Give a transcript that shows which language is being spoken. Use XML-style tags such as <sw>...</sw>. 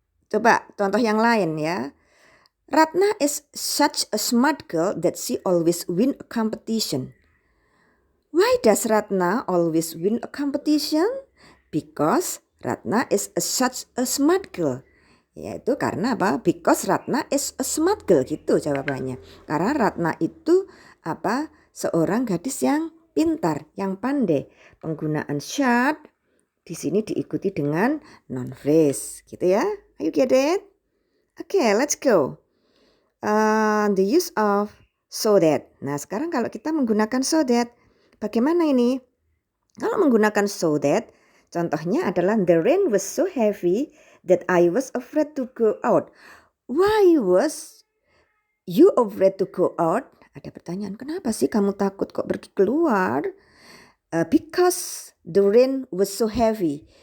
<id>Coba contoh yang lain ya.</id> <en>Ratna is such a smart girl that she always win a competition. Why does Ratna always win a competition? Because Ratna is such a smart girl.</en> <id>Yaitu karena apa?</id> <en>Because Ratna is a smart girl,</en> <id>gitu jawabannya. Karena Ratna itu apa? Seorang gadis yang pintar, yang pandai. Penggunaan should di sini diikuti dengan noun phrase, gitu ya.</id> <en>Are you get it? Okay, let's go. The use of so that.</en> <id>Nah, sekarang kalau kita menggunakan so that, bagaimana ini? Kalau menggunakan so that, contohnya adalah</id> <en>the rain was so heavy that I was afraid to go out. Why was you afraid to go out?</en> <id>Ada pertanyaan, kenapa sih kamu takut kok pergi keluar?</id> <en>Because the rain was so heavy.</en>